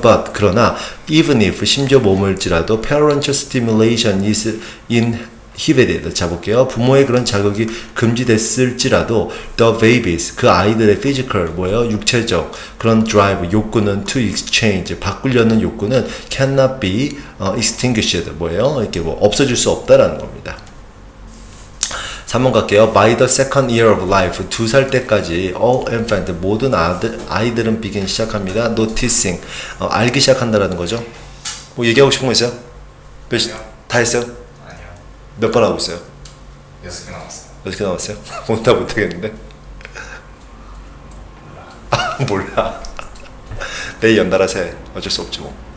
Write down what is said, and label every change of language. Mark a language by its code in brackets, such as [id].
[en] But [ko] 그러나 [en] even if [ko] 심지어 몸을지라도 [en] parental stimulation is inhibited. [ko] 자, 볼게요. 부모의 그런 자극이 금지됐을지라도 [en] the babies, [ko] 그 아이들의 physical, 육체적 그런 drive, 욕구는 to exchange, 바꾸려는 욕구는 [en] cannot be extinguished, [ko] 이렇게 없어질 수 없다라는 겁니다. 3번 갈게요. [en] By the second year of life, [ko] 2살 때까지 [en] all infant, [ko] 모든 아이들은 [en] begin [ko] 시작합니다. noticing, 알기 시작한다라는 거죠. 얘기하고 싶은 거 있어요? 다 했어요? 몇 번 하고 있어요? 6개 남았어요. 6개 남았어요? 오늘 다 못하겠는데? 몰라. 내일 연달아서 해. 어쩔 수 없지 뭐.